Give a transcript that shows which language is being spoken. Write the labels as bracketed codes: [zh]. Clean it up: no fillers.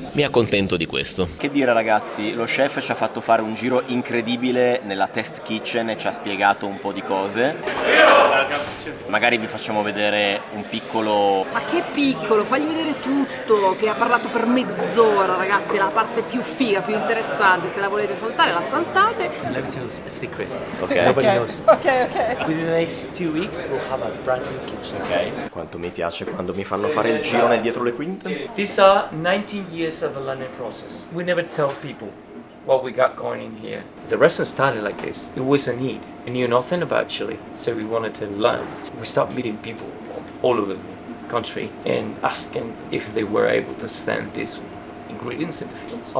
[it] Mi accontento di questo. Che dire ragazzi, lo chef ci ha fatto fare un giro incredibile nella test kitchen e ci ha spiegato un po' di cose. Magari vi facciamo vedere un piccolo... Ma che piccolo, fagli vedere tutto, che ha parlato per mezz'ora, ragazzi, è la parte più figa, più interessante. Se la volete saltare, la saltate. [en] Let me tell you a secret. Ok. Nobody knows. Ok. Within the next 2 weeks, we'll have a brand new kitchen. Ok. [it] Quanto mi piace quando mi fanno fare il giro nel dietro le quinte. [en] These are 19 years of a learning process. We never tell people what we got going in here. The restaurant started like this. It was a need. We knew nothing about Chile, so we wanted to learn. We started meeting people all over the country and asking if they were able to stand these ingredients in the fields.